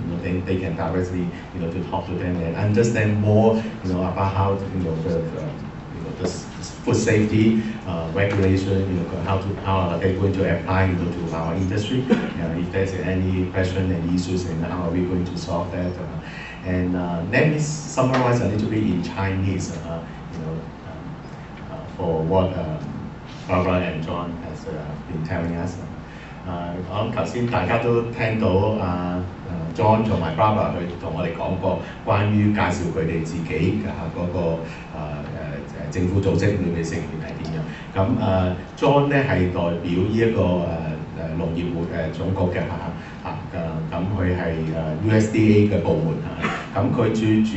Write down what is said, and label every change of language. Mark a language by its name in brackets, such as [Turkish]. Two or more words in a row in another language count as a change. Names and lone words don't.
[English] They can directly, to talk to them and understand more, about how the food safety regulation, how are they going to apply to our industry. If there's any question and issues, and how are we going to solve that. And let me summarize a little bit in Chinese, for what Barbara and John has been telling us. [Cantonese] 我諗頭先大家都聽到John 同埋 Barbara 佢同我哋講過關於介紹佢哋自己嗰個政府組織裏面成員係點樣。咁John 咧係代表呢一個農業總局嘅咁佢係USDA 嘅部門咁佢最主